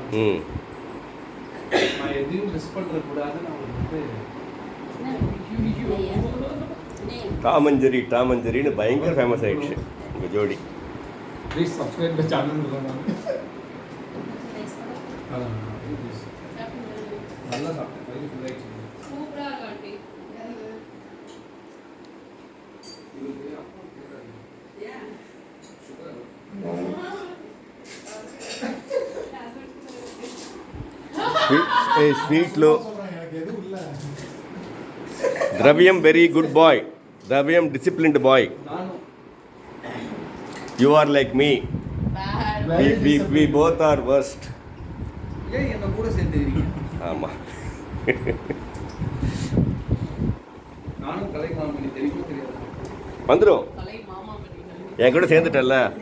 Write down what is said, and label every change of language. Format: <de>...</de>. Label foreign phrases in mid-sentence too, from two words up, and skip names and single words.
<ta>நான் எதையும் மிஸ் பண்ணுறக்கூடாது. நான் வந்து டாமஞ்சரின்னு பயங்கர ஃபேமஸ் ஆயிடுச்சு உங்கள் ஜோடி.</ta> <en>please subscribe the channel.</en> <ta>நல்லா சாப்பிட்டேன்.</ta> <en>స్వీట్లో ద్రవ్యం very good boy, ద్రవ్యం disciplined boy. you are like me, we both are worst.</en> <ta>என்ன கூட சேர்ந்துக்கிறீங்க? ஆமாம், நானும் கலை மாமணி தெரியுமா தெரியாது? வந்துடும். என் கூட சேர்ந்துட்டல்ல.</ta>